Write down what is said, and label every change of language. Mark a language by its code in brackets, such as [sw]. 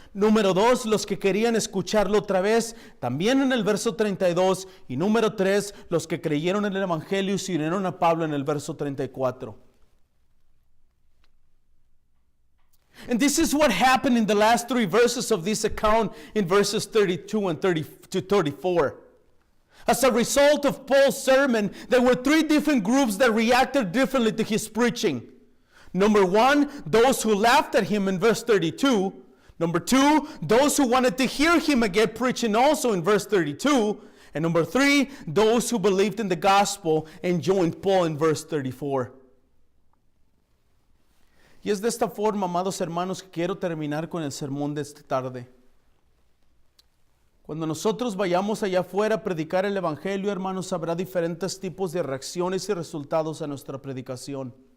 [es] Número 2, los que querían escucharlo otra vez, también en el verso 32. Y número 3, los que creyeron en el Evangelio y se unieron a Pablo en el verso 34. [en] And this is what happened in the last 3 verses of this account in verses 32 and 34. As a result of Paul's sermon, there were 3 different groups that reacted differently to his preaching. Number 1, those who laughed at him in verse 32. Number 2, those who wanted to hear him again preaching also in verse 32. And number 3, those who believed in the gospel and joined Paul in verse 34. [es] Y es de esta forma, amados hermanos, que quiero terminar con el sermón de esta tarde. Cuando nosotros vayamos allá afuera a predicar el Evangelio, hermanos, habrá diferentes tipos de reacciones y resultados a nuestra predicación.